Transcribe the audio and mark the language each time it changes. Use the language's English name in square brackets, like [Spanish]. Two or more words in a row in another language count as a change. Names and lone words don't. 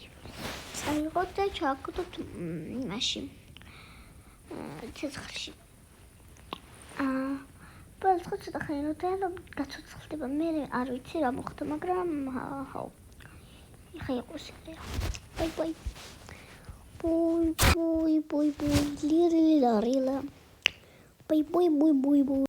[Georgian] წაიღოთ და ჩააგდოთ იმაში. ცეცხლში. ბოლოს ცოტა ხანი რომ გაცოცხლდება, მე არ ვიცი რა მოხდა, მაგრამ ხო. ეხა იყოს ეგრე. [English] bye bye. Boy, boy, boy, boy, lila, lila. Boy, boy, boy, boy, boy.